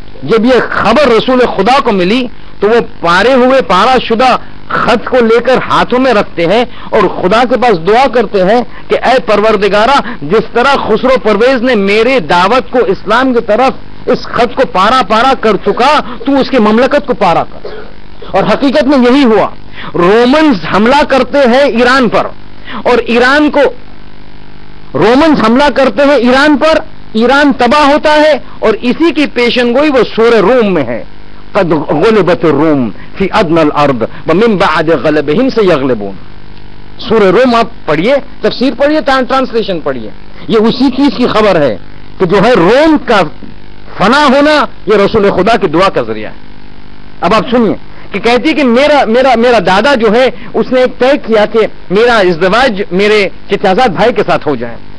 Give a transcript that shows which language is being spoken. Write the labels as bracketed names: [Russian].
[Urdu] جب یہ خبر رسول خدا کو ملی تو وہ پارا شدہ خط کو لے کر ہاتھوں میں رکھتے ہیں اور خدا کے پاس دعا کرتے ہیں کہ اے پروردگارہ, جس طرح خسرو پرویز نے میرے دعوت کو اسلام کی طرف اس خط کو پارا کر چکا, تو اس کی مملکت کو پارا کر. اور حقیقت میں یہی ہوا. رومنز حملہ کرتے ہیں ایران پر, اور رومنز حملہ کرتے ہیں ایران پر, ایران تباہ ہوتا ہے, اور اسی کی پیشن گوئی وہ سورہ روم میں ہے. [Arabic] قد غلبت الروم فی ادنى الارض ومن بعد غلبهم سيغلبون. [Urdu] سورہ روم آپ پڑھیے, تفسیر پڑھیے, ٹرانسلیشن پڑھیے, یہ اسی چیز کی خبر ہے کہ جو ہے روم کا فنا ہونا یہ رسول خدا کی دعا کا ذریعہ ہے. اب آپ سنیے کہ کہتی کہ میرا دادا جو ہے اس نے ایک طے کیا کہ میرا ازدواج میرے چچازاد بھائی کے ساتھ ہو جائے.